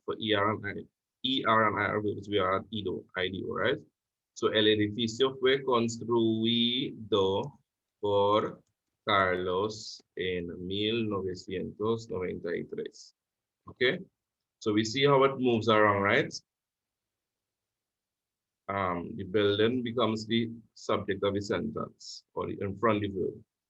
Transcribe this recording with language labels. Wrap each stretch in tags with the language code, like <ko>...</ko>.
<en>For ER and IR verbs, we are at IDO, right?</en> <es>So, el edificio fue construido por Carlos en 1993.</es> <en>Okay? So, we see how it moves around, right? The building becomes the subject of the sentence or the in front of the verb.</en>